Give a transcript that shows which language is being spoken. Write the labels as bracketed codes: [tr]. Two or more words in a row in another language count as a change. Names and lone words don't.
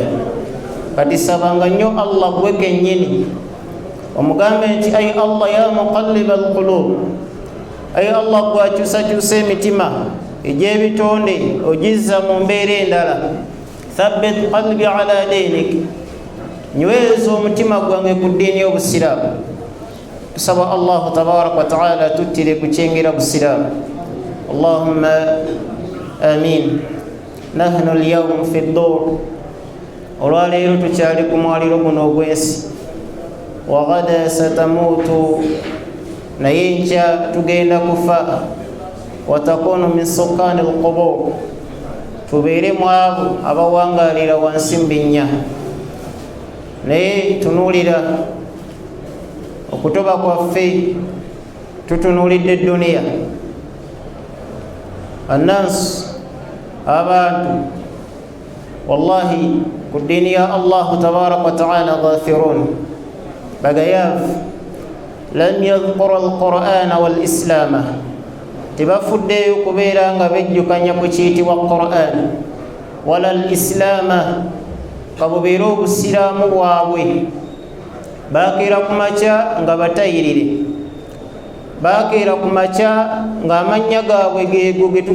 [lg] Kati sabanga nnyo Allah gwe kennyini omugambe nti [ar] أي الله يا مقلب القلوب, [lg] ay Allah gwakyusakyusa emitima egy'ebitonde ogizza mu mbeera endala, [ar] ثبت قلبي على دينك, [lg] nyweza omutima gwange ku ddiini y'obusiraamu. Tusaba Allah [ar] تبارك وتعالى [lg] tuttire ku kyengera busiraamu. [ar] اللهم آمين. نحن اليوم في الدور, [lg] olwaleero tukyali ku mwaliro guno ogw'ensi. [ar] وغدا ستموت, [lg] naye nkya tugenda kufa. [ar] وتكون من سكان القبور, [lg] tubeere mu abo abawangaalira wansi mu binnya. Naye tunuulira okutoba kwaffe, tutunuulidde duniya. Annaasu, abantu, wallahi ku ddiini ya Allah [ar] تبارك وتعالى غافرون, [lg] bagayaavu. [ar] لم يذكروا القرآن والإسلام, [lg] tebafuddeeyo kubeera nga bejjukanya ku kiyitibwa Qur'an [ar] ولا الإسلام, [lg] kabubeera obusiraamu bwabwe. Bakeera ku makya nga batayirire, bakeera ku makya nga amannya gaabwe geego ge